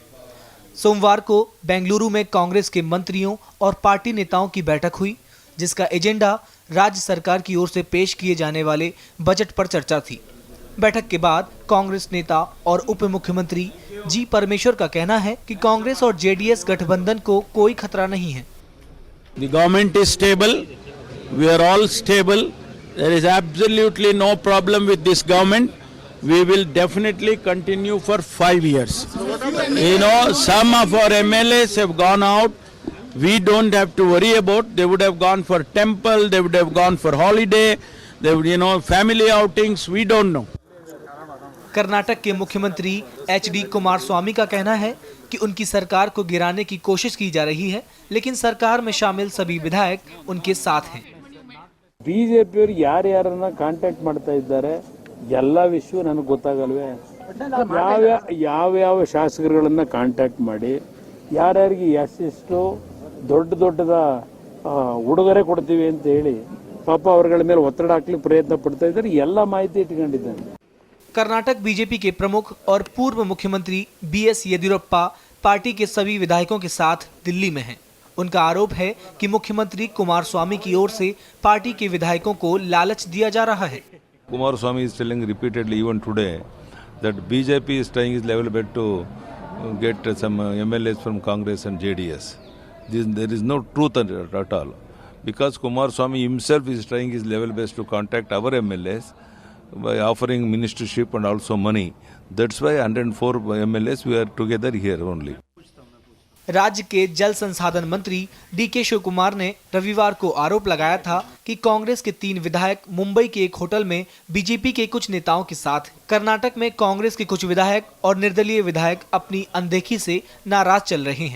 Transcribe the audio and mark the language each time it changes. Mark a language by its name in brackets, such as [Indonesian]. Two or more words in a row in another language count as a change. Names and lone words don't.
[Hindi] सोमवार को बेंगलुरु में कांग्रेस के मंत्रियों और पार्टी नेताओं की बैठक हुई, जिसका एजेंडा राज्य सरकार की ओर से पेश किए जाने वाले बजट पर चर्चा थी। बैठक के बाद कांग्रेस नेता और उप मुख्यमंत्री जी परमेश्वर का कहना है कि कांग्रेस और जेडीएस गठबंधन को कोई खतरा नहीं है। [English] The government is stable. We are all stable. There is absolutely no problem with this government. We will definitely continue for 5 years. You know, some of our MLAs have gone out. We don't have to worry about. They would have gone for temple. They would have gone for holiday. They would, family outings. We don't know. [Hindi] कर्नाटक के मुख्यमंत्री एचडी कुमारस्वामी का कहना है कि उनकी सरकार को गिराने की कोशिश की जा रही है, लेकिन सरकार में शामिल सभी विधायक उनके साथ हैं। [Kannada] ಬಿಜೆಪಿಯವರು ಯಾರ್ಯಾರನ್ನ ಕಾಂಟ್ಯಾಕ್ಟ್ ಮಾಡ್ತಾ ಇದ್ದಾರೆ ಎಲ್ಲ ವಿಷಯ ನನಗೆ ಗೊತ್ತಾಗಲ್ವೇ? ಯಾವ ಶಾಸಕರುಗಳನ್ನ ಕಾಂಟ್ಯಾಕ್ಟ್ ಮಾಡಿ ಯಾರ್ಯಾರಿಗೆ ಎಷ್ಟು ದೊಡ್ಡದ ಉಡುಗೊರೆ ಕೊಡ್ತೀವಿ ಅಂತ ಹೇಳಿ ಪಾಪ ಅವರುಗಳ ಮೇಲೆ ಒತ್ತಡ ಹಾಕಲಿಕ್ಕೆ ಪ್ರಯತ್ನ ಪಡ್ತಾ ಇದ್ದಾರೆ, ಎಲ್ಲ ಮಾಹಿತಿ ಇಟ್ಕೊಂಡಿದ್ದಾರೆ। [Hindi] कर्नाटक बीजेपी के प्रमुख और पूर्व मुख्यमंत्री बीएस येदियुरप्पा पार्टी के सभी विधायकों के साथ दिल्ली में हैं। उनका आरोप है कि मुख्यमंत्री कुमारस्वामी की ओर से पार्टी के विधायकों को लालच दिया जा रहा है। [English] Kumaraswamy is telling repeatedly even today that BJP is trying his level best to get some MLAs from Congress and JDS. There is no truth at all, because Kumaraswamy himself is trying his level best to contact our MLAs by offering ministership and also money. That's why 104 MLAs we are together here only. [Hindi] राज्य के जल संसाधन मंत्री डीके शिव कुमार ने रविवार को आरोप लगाया था कि कांग्रेस के 3 विधायक मुंबई के एक होटल में बीजेपी के कुछ नेताओं के साथ। कर्नाटक में कांग्रेस के कुछ विधायक और निर्दलीय विधायक अपनी अनदेखी से नाराज चल रहे हैं।